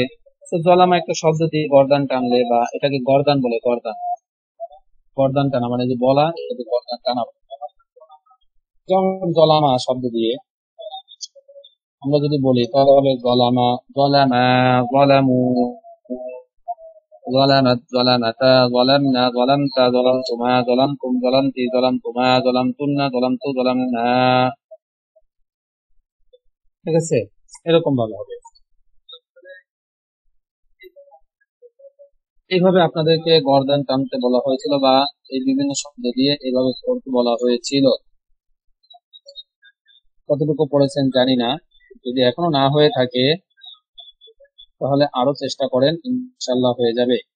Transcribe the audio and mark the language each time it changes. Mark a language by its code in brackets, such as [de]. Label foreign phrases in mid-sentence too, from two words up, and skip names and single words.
[bn] তো জলামা একটা শব্দ দিয়ে গর্দান টানলে, বা এটাকে গর্দান বলে, গর্দান, গর্দান টানা মানে যে বলা, এটাকে গর্দান টানা। যেমন জলামা শব্দ দিয়ে আমরা যদি বলি তাহলে হবে [ar] ظلم، ظلما، ظلموا, ظلمت, ظلمتا, ظلمنا, ظلمت, ظلمتما, ظلمتم, ظلمتي, ظلمتما, ظلمتن, ظلمت, ظلمنا। [bn] ঠিক আছে, এরকম ভাবে হবে। এইভাবে আপনাদেরকে গর্দান টানতে বলা হয়েছিল, বা এই বিভিন্ন শব্দ দিয়ে এইভাবে পড়তে বলা হয়েছিল। কতটুকু পড়েছেন জানি না, যদি এখনো না হয়ে থাকে তাহলে আরো চেষ্টা করেন, ইনশাল্লাহ হয়ে যাবে।